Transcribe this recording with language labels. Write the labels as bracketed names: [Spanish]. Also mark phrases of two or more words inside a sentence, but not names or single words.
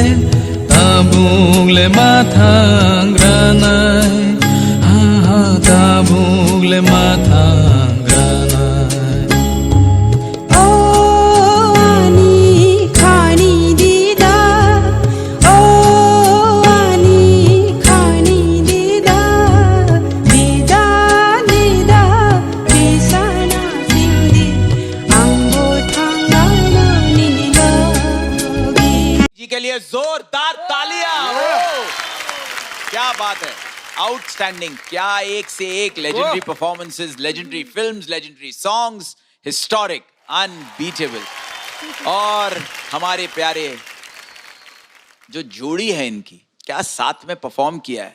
[Kok Borok] Tabung le mathang granai, ha ha tabung le mathang granai. Oh ani khani dida, oh ani khani dida, dida dida bisana sindi, ambo thangana ninilogi. [Hindi] जी के लिए जोरदार तालियां। क्या बात है, आउटस्टैंडिंग। क्या एक से एक [English] legendary performances, legendary films, legendary songs, historic, unbeatable. [Hindi] और हमारे प्यारे जो जोड़ी है इनकी, क्या साथ में परफॉर्म किया है।